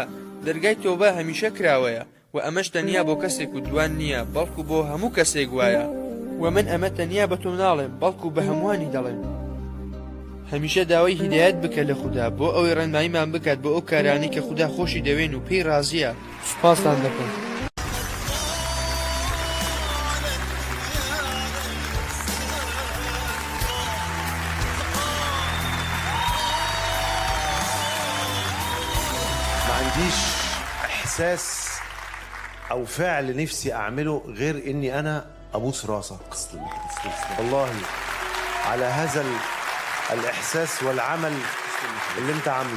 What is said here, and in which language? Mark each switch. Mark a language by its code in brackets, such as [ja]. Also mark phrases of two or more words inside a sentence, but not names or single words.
[ckb] دەرگای تۆبە هەمیشە کراوەیە، و ئەمەش تەنیا بۆ کەسێک و دوان نییە، بەڵکو بۆ هەموو کەسێک وایە. و من ئەمە تەنیا بە تۆ ناڵێم، بەڵکو بە هەمووانی دەڵێم. هەمیشە داوای هیدایەت بکە لە خوددا بۆ ئەوەی ڕێنماییمان بکات بۆ ئەو کارانەی کە خوددا خۆشی دەوێن و پێی ڕازیە. سوپاستان دەکەم. [ar] ما عنديش إحساس أو فعل نفسي أعمله غير إني أنا أبوس راسك والله على هذا الإحساس والعمل اللي أنت عامله.